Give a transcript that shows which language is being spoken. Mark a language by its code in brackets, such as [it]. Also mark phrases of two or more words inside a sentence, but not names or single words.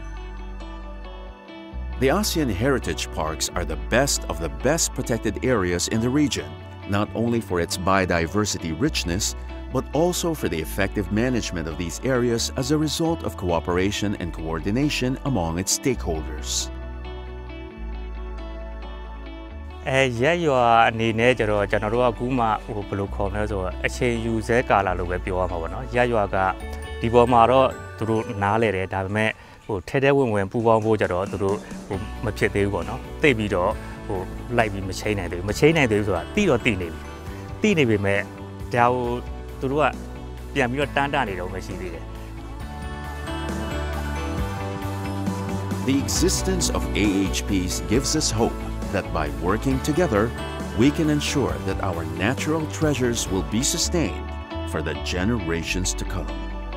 [en] The ASEAN Heritage Parks are the best of the best protected areas in the region, not only for its biodiversity richness, but also for the effective management of these areas as a result of cooperation and coordination among its stakeholders. [my] ရက်ရွာအနေနဲ့ကျတော့ကျွန်တော်တို့ကအခုမှဘယ်လိုခေါ်မလဲဆိုတော့အချိန်ယူဆဲကာလလို့ပဲပြောရမှာပေါ့နော်ရက်ရွာကဒီပေါ်မှာတော့သူတို့နားလဲတယ်ဒါပေမဲ့ထဲထဲဝင်ပူပေါင်းဖို့ကြတော့သူတို့မဖြစ်သေးဘူးပေါ့နော်သိပြီးတော့လိုက်ပြီးမချိန်နိုင်သေးဘူးဆိုတာတိတော့တိနေပြီတိနေပေမဲ့ဒါကိုသူတို့ကပြန်ပြီးတော့တန်းတနေတော့မှရှိသေးတယ် [en] The existence of AHPs gives us hope that by working together, we can ensure that our natural treasures will be sustained for the generations to come. The